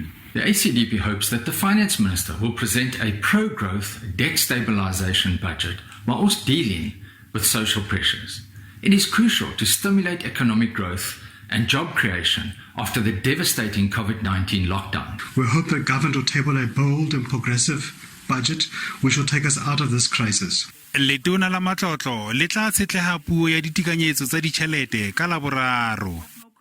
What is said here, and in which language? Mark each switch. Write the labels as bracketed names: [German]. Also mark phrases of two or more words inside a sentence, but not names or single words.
[English] The ACDP hopes that the Finance Minister will present a pro-growth debt stabilisation budget while also dealing with social pressures. It is crucial to stimulate economic growth and job creation after the devastating COVID-19 lockdown. We hope that government will table a bold and progressive budget which will take us out of this crisis. [Southern Sotho] Letona la matlotlo le tla tshetleha puo ya ditekanyetso tsa ditjhelete ka Laboraro.